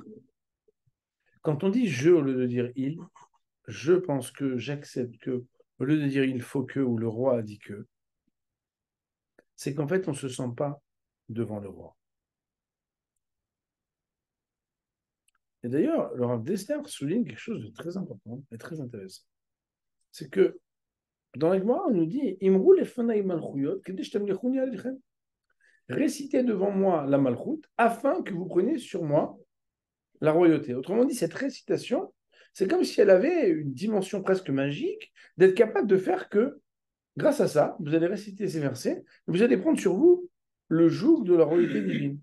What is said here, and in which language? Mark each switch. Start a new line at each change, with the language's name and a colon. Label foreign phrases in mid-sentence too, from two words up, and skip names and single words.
French: Quand on dit je au lieu de dire il, je pense que j'accepte que, au lieu de dire il faut que ou le roi a dit que, c'est qu'en fait on ne se sent pas devant le roi. Et d'ailleurs, le Rav Dessler souligne quelque chose de très important et très intéressant. C'est que dans la Gemara, on nous dit
Hebrew: אמרו לפני מלכויות,
French: récitez devant moi la malchoute afin que vous preniez sur moi la royauté. Autrement dit, cette récitation, c'est comme si elle avait une dimension presque magique d'être capable de faire que, grâce à ça, vous allez réciter ces versets, vous allez prendre sur vous le joug de la royauté divine.